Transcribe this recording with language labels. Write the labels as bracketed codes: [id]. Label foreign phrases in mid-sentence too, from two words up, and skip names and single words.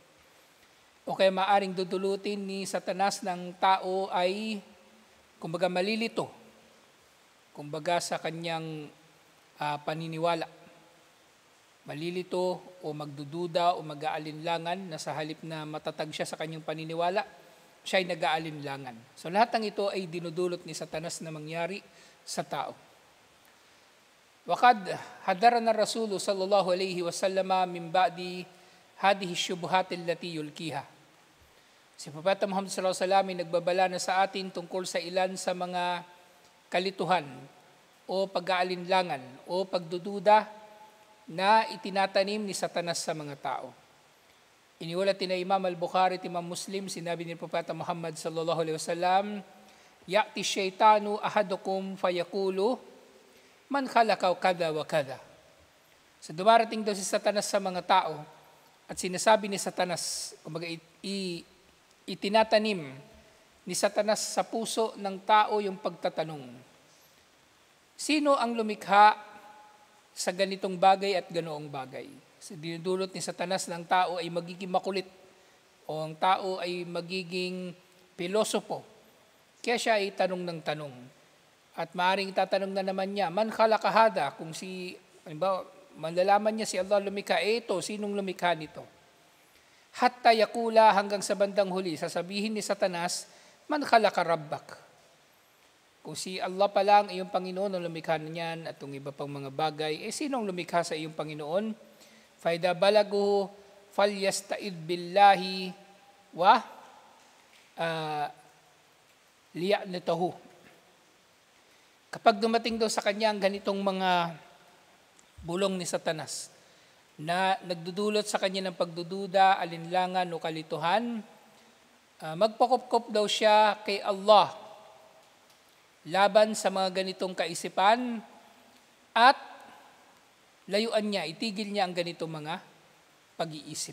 [tl] O kaya maaring dudulutin ni Satanas ng tao ay kumbaga malilito, kumbaga sa kanyang paniniwala. Malilito o magdududa o mag-aalinlangan na sa halip na matatag siya sa kanyang paniniwala, siya ay nag-aalinlangan. So lahat ng ito ay dinudulot ni Satanas na mangyari sa tao. [ar] وقد حذرنا الرسول صلى الله عليه وسلم من بعد هذه الشبهات التي يلقيها. [tl] Si Propeta Muhammad [ar] صلى الله عليه وسلم [tl] ay nagbabala na sa atin tungkol sa ilan sa mga kalituhan o pag-aalinlangan o pagdududa na itinatanim ni Satanas sa mga tao. Iniulat ni Imam al-Bukhari at Imam Muslim, sinabi ni Propeta Muhammad [ar] صلى الله عليه وسلم, "يأتي الشيطان أحدكم فيقول من خلق كذا وكذا." [tl] So dumarating daw si Satanas sa mga tao at sinasabi ni Satanas, kumbaga itinatanim ni Satanas sa puso ng tao yung pagtatanong, sino ang lumikha sa ganitong bagay at ganoong bagay? So dinudulot ni Satanas ng tao ay magiging makulit o ang tao ay magiging pilosopo. Kaya siya ay tanong ng tanong. At maaaring tatanong na naman niya, [ar] من خلق هذا, [tl] kung halimbawa, malalaman niya si Allah lumikha, ito, sinong lumikha nito? [ar] حتى يقول, [tl] hanggang sa bandang huli, sasabihin ni Satanas, [ar] من خلق ربك. [tl] Kung si Allah pa lang, iyong Panginoon, ang lumikha niyan, at yung iba pang mga bagay, sinong lumikha sa iyong Panginoon? [ar] فإذا بلغه فليستعذ بالله ولينته. [tl] Kapag dumating daw sa kanya ang ganitong mga bulong ni Satanas na nagdudulot sa kanya ng pagdududa, alinlangan o kalituhan, magpakopkop daw siya kay Allah laban sa mga ganitong kaisipan at layuan niya, itigil niya ang ganitong mga pag-iisip.